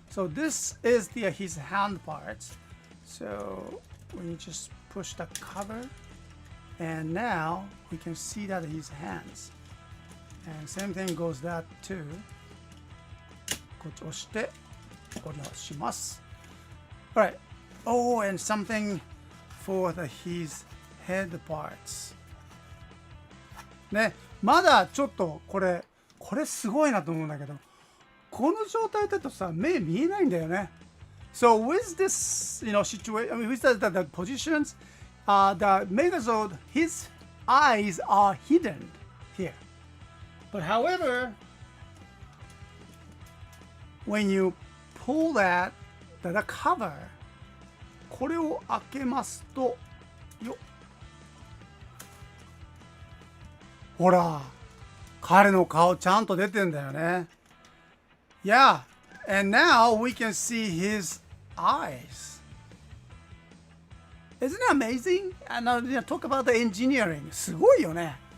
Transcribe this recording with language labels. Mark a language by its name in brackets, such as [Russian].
[English] So this is his hand parts. So when you just push the cover, and now we can see that his hands. And same thing goes that too. [Japanese] こっち押して下ろします。 [English] Alright. Oh, and something for his head parts. [Japanese] ね、まだちょっとこれすごいなと思うんだけど、この状態だとさ、目見えないんだよね。 [English] So with this, situation, I mean, with the positions, the Megazord, his eyes are hidden here. But however, when you pull the cover, [Japanese] これを開けますと、よっ。ほら、彼の顔ちゃんと出てんだよね。 [English] Yeah, and now we can see his eyes. Isn't it amazing? And now talk about the engineering. [Japanese] すごいよね。